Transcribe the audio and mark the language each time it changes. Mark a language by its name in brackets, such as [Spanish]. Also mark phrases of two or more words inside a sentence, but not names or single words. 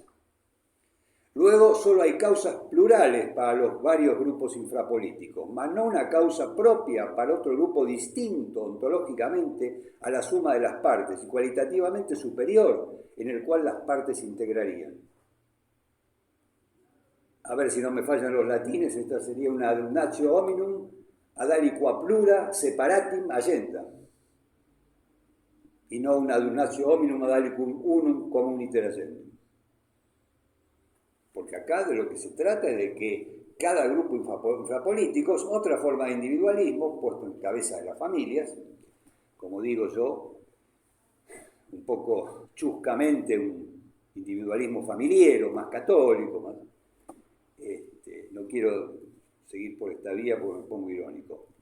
[Spanish] Luego, solo hay causas plurales para los varios grupos infrapolíticos, mas no una causa propia para otro grupo distinto ontológicamente a la suma de las partes y cualitativamente superior, en el cual las partes se integrarían. A ver si no me fallan los latines, esta sería una [Latin] adunatio hominum ad aliqua plura separatim agenda, [Spanish] y no una [Latin] adunatio hominum ad aliquum unum communiter agenda. [Spanish] Porque acá de lo que se trata es de que cada grupo infrapolítico es otra forma de individualismo puesto en cabeza de las familias, como digo yo, un poco chuscamente un individualismo familiar, más católico, más, no quiero seguir por esta vía porque me pongo irónico.